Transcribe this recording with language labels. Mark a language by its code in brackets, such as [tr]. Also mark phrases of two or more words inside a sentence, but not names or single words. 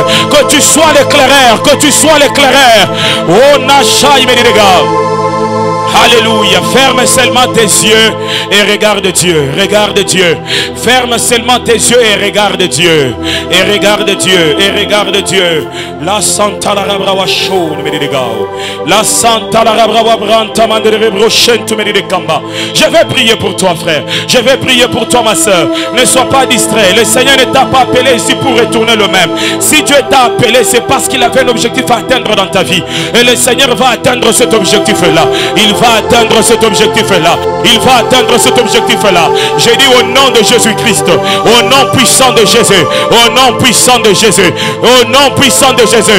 [fr] Que tu sois l'éclaireur, que tu sois l'éclaireur. Oh Nashai Menidega. Alléluia. Ferme seulement tes yeux et regarde Dieu. Regarde Dieu. Ferme seulement tes yeux et regarde Dieu. Et regarde Dieu. Et regarde Dieu. La Santa la Rabrawa Shon Medidegao. La Santa la Rabrawa Branta Mandere Shentu Medidekamba. Je vais prier pour toi, frère. Je vais prier pour toi, ma soeur. Ne sois pas distrait. Le Seigneur ne t'a pas appelé ici pour retourner le même. Si Dieu t'a appelé, c'est parce qu'il avait un objectif à atteindre dans ta vie. Et le Seigneur va atteindre cet objectif-là. Il va atteindre cet objectif-là. Il va atteindre cet objectif-là. J'ai dit au nom de Jésus-Christ, au nom puissant de Jésus, au nom puissant de Jésus, au nom puissant de Jésus.